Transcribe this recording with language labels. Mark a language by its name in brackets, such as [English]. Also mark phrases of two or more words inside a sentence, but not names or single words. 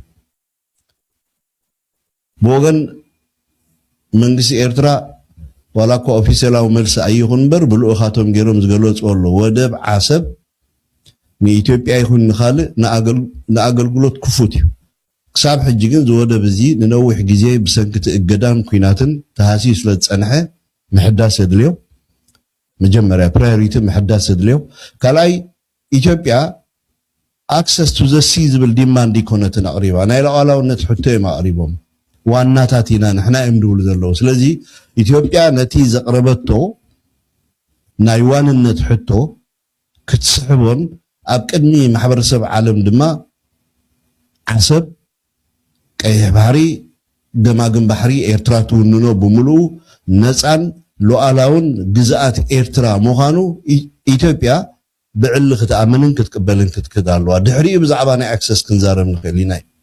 [Tigrinya] ብወገን መንግስቲ ኤርትራ ዋላ እኮ ኦፊሴላዊ መልሲ ኣይኹን እምበር ብልኡኻቶም ገይሮም ዝገለፅዎ ኣሎ ወደብ ዓሰብ ንኢትዮጵያ ይኹን ንኻልእ ንኣገልግሎት ክፉት እዩ ክሳብ ሕጂ ግን ዝወደብ እዚ ንነዊሕ ግዜ ብሰንኪ እገዳን ኩናትን ተሃሲዩ ስለ ዝፀንሐ ምሕዳስ የድልዮ መጀመርያ ፕራዮሪቲ ምሕዳስ የድልዮ ካልኣይ ኢትዮጵያ access [English] to the sea [Tigrinya] ዝብል ዲማንድ ኢኮነትን ኣቅሪባ ናይ ሉዓላውነት ሕቶ እዮም ኣቅሪቦም ዋናታት ኢና ንሕና እዮም ድብሉ ዘለዉ ስለዚ ኢትዮጵያ ነቲ ዘቅረበቶ ናይ ዋንነት ሕቶ ክትስሕቦን ኣብ ቅድሚ ማሕበረሰብ ዓለም ድማ ዓሰብ ቀይሕ ባሕሪ ገማግም ባሕሪ ኤርትራ ትውንኖ ብምሉኡ ነፃን ሉዓላውን ግዝኣት ኤርትራ ምዃኑ ኢትዮጵያ ብዕሊ ክትኣምንን ክትቅበልን ክትክድ ኣለዋ ድሕሪኡ ብዛዕባ ናይ ኣክሰስ ክንዛረብ ንኽእል ኢና